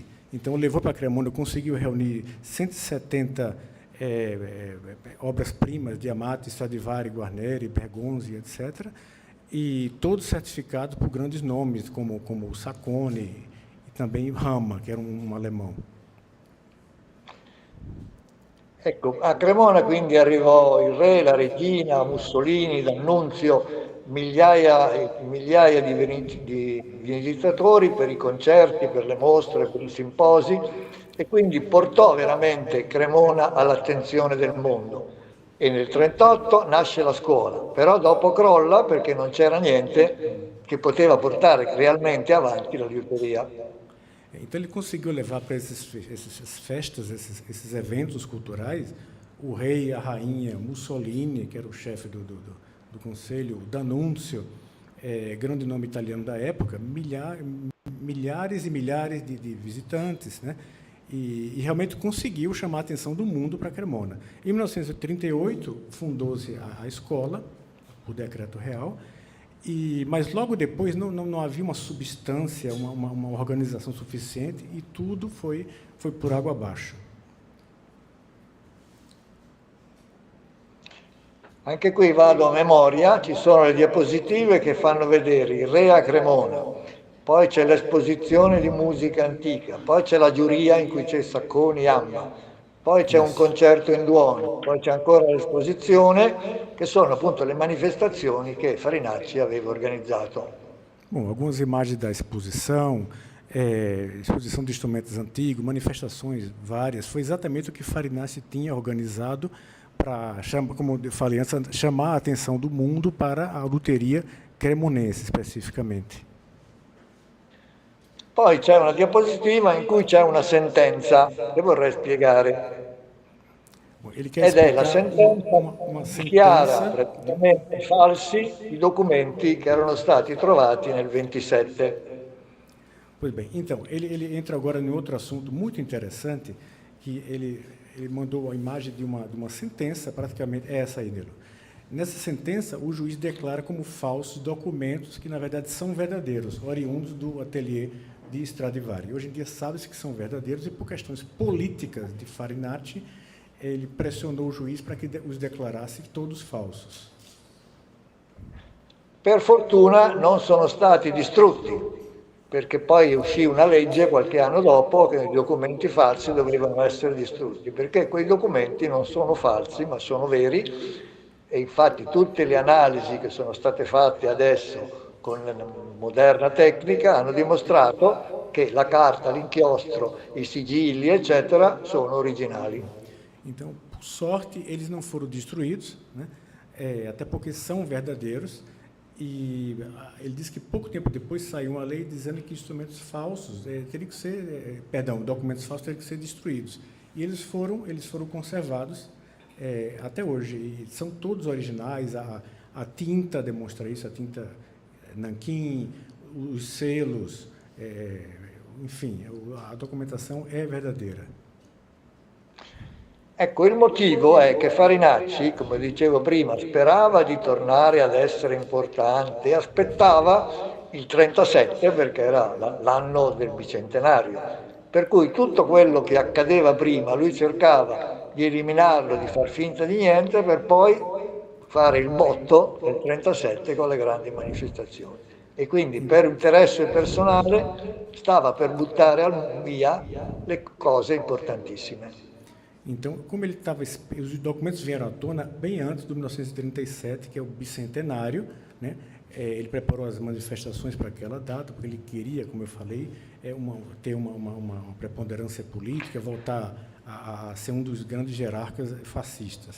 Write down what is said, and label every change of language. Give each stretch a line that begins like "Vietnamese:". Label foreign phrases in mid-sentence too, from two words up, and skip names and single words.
Portuguese: Então, levou para Cremona, conseguiu reunir 170 obras-primas de Amati, Stradivari, Guarneri, Bergonzi, etc., e todos certificados por grandes nomes, como o Sacconi e também Hammer, que era um alemão.
Italian: Ecco, a Cremona quindi arrivò il re, la regina, Mussolini, D'Annunzio, migliaia e migliaia di visitatori per i concerti, per le mostre, per i simposi, e quindi portò veramente Cremona all'attenzione del mondo. E nel 1938 nasce la scuola, però dopo crolla perché non c'era niente che poteva portare realmente avanti la liuteria.
Portuguese: Então, ele conseguiu levar para essas festas, esses eventos culturais, o rei, a rainha, Mussolini, que era o chefe do conselho, D'Annunzio, grande nome italiano da época, milhares e milhares de visitantes, né? E realmente conseguiu chamar a atenção do mundo para Cremona. Em 1938, fundou-se a escola, por decreto real, mas logo depois não havia uma substância, uma organização suficiente, e tudo foi por água abaixo.
Italian: Anche qui vado a memoria, ci sono le diapositive che fanno vedere il re a Cremona, poi c'è l'esposizione di musica antica, poi c'è la giuria in cui c'è Sacconi, Amma, poi c'è un concerto in Duomo, poi c'è ancora l'esposizione, che sono appunto le manifestazioni che Farinacci aveva organizzato.
Portuguese: Bom, algumas imagens da exposição de instrumentos antigos, manifestações várias, foi exatamente o que Farinacci tinha organizado para, como eu falei antes, chamar a atenção do mundo para a luteria cremonense, especificamente.
Italian: Poi c'è una diapositiva in cui c'è una sentenza che vorrei spiegare. Ed è la sentenza che dichiara praticamente falsi i documenti che erano stati trovati nel 27.
Portuguese: Pois bem, então, ele entra agora em outro assunto muito interessante, que ele mandou a imagem de uma sentença, praticamente, essa aí, Nilo. Nessa sentença, o juiz declara como falsos documentos que, na verdade, são verdadeiros, oriundos do ateliê de Stradivari. Hoje em dia, sabe-se que são verdadeiros e, por questões políticas de Farinacci, ele pressionou o juiz para que os declarasse todos falsos.
Italian: Per fortuna non sono stati distrutti, perché poi uscì una legge qualche anno dopo che i documenti falsi dovevano essere distrutti, perché quei documenti non sono falsi, ma sono veri, e infatti tutte le analisi che sono state fatte adesso con la moderna tecnica hanno dimostrato che la carta, l'inchiostro, i sigilli, eccetera, sono originali.
Portuguese: Então, por sorte, eles não foram destruídos, né? Até porque são verdadeiros. E ele disse que pouco tempo depois saiu uma lei dizendo que instrumentos falsos teriam que ser, documentos falsos teriam que ser destruídos. E eles foram conservados até hoje. E são todos originais. A tinta demonstra isso, a tinta nanquim, os selos, enfim, a documentação é verdadeira.
Italian: Ecco, il motivo è che Farinacci, come dicevo prima, sperava di tornare ad essere importante, aspettava il 37 perché era l'anno del bicentenario. Per cui tutto quello che accadeva prima lui cercava di eliminarlo, di far finta di niente, per poi fare il botto nel 37 con le grandi manifestazioni. E quindi per interesse personale stava per buttare via le cose importantissime.
Portuguese: Então, como ele estava, os documentos vieram à tona bem antes do 1937, que é o bicentenário, né? Ele preparou as manifestações para aquela data, porque ele queria, como eu falei, ter uma preponderância política, voltar a ser um dos grandes hierarcas fascistas.